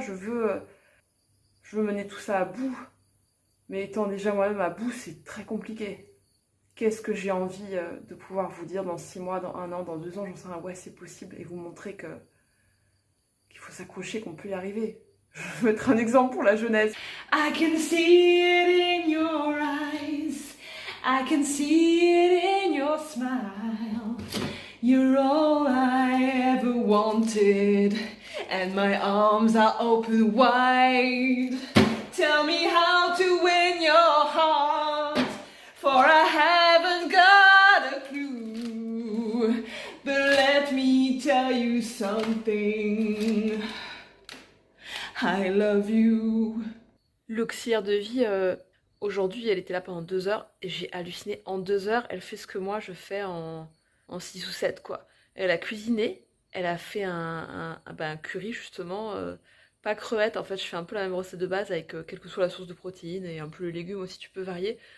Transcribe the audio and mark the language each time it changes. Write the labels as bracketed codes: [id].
[fr] Je veux mener tout ça à bout. Mais étant déjà moi-même à bout, c'est très compliqué. Qu'est-ce que j'ai envie de pouvoir vous dire dans 6 mois, dans 1 an, dans 2 ans, j'en sais rien, ouais c'est possible, et vous montrer qu'il faut s'accrocher, qu'on peut y arriver. Je vais mettre un exemple pour la jeunesse. [en] I can see it in your eyes, I can see it in your smile. You're all I ever wanted, and my arms are open wide. Tell me how to win your heart, for I haven't got a clue. But let me tell you something, I love you. [fr] L'auxiliaire de vie, aujourd'hui, elle était là pendant 2 heures et j'ai halluciné. En 2 heures, elle fait ce que moi je fais en 6 ou 7, quoi. Elle a cuisiné, elle a fait un curry, justement. Pas crevette, en fait, je fais un peu la même recette de base avec quelle que soit la source de protéines et un peu le légume aussi, tu peux varier.